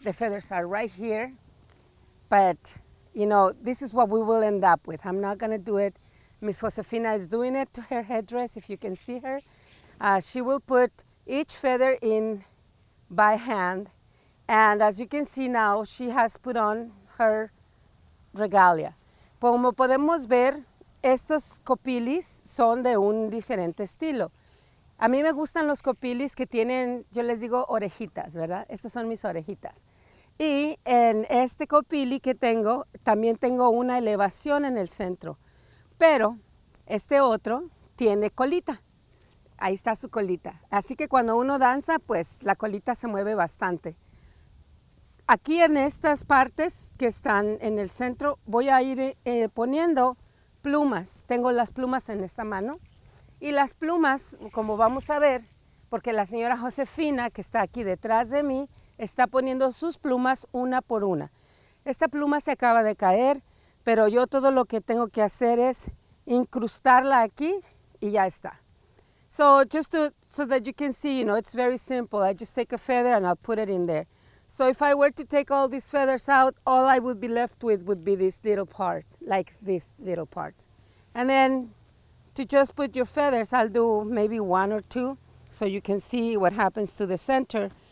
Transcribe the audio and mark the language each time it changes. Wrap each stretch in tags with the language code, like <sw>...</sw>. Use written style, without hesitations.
<en>The feathers are right here. But, you know, this is what we will end up with. I'm not going to do it. Miss Josefina is doing it to her headdress, if you can see her. She will put each feather in by hand. And as you can see now, she has put on her regalia.</en> <es>Como podemos ver, estos copilis son de un diferente estilo. A mí me gustan los copilis que tienen, yo les digo orejitas, ¿verdad? Estas son mis orejitas. Y en este copili que tengo, también tengo una elevación en el centro. Pero este otro tiene colita. Ahí está su colita. Así que cuando uno danza, pues la colita se mueve bastante. Aquí en estas partes que están en el centro, voy a ir poniendo plumas. Tengo las plumas en esta mano. Y las plumas, como vamos a ver, porque la señora Josefina, que está aquí detrás de mí, está poniendo sus plumas una por una. Esta pluma se acaba de caer, pero yo todo lo que tengo que hacer es incrustarla aquí y ya está.</es> <en>So just so that you can see, you know, it's very simple. I just take a feather and I'll put it in there. So if I were to take all these feathers out, all I would be left with would be this little part, like this little part. And then to just put your feathers, I'll do maybe one or two so you can see what happens to the center.</en>